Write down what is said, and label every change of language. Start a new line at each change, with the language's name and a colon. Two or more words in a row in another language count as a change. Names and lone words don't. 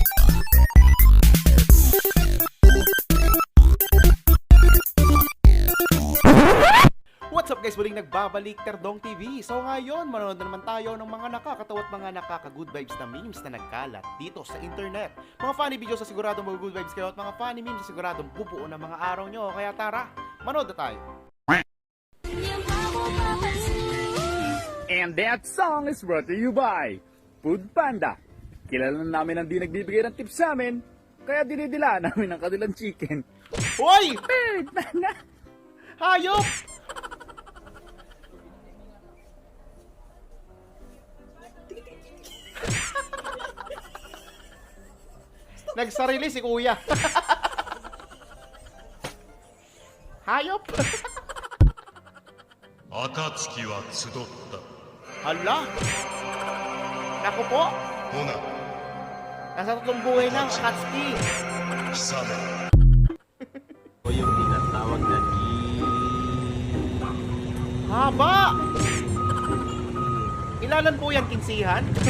English: What's up guys?
Filipino: Muling nagbabalik Terdong TV. So ngayon, manonood na naman tayo ng mga nakakatawa at mga nakaka-
English: good vibes
Filipino: na memes na nagkalat dito sa internet. Mga
English: funny videos
Filipino: sa siguradong mag-
English: good vibes
Filipino: kayo at mga
English: funny memes
Filipino: sa siguradong bubuo ng mga araw nyo. Kaya tara, manood na tayo.
English: And that song is brought to you by Food Panda.
Filipino: Kilala na namin ang di nagbibigay ng tips sa amin, kaya dinidila namin ang kanilang chicken. Hoy! Food Panda! Hayop! Nagsarili si kuya. Hayop!
Japanese: 暁は集った。
Filipino: Hala! Naku po!
Japanese: ほな、
Filipino: Nasa tatlong buhay ng Katsuki.
Japanese: 貴様。
Filipino: O yung tinatawag na Haba! Ilalan po yan, kinsihan?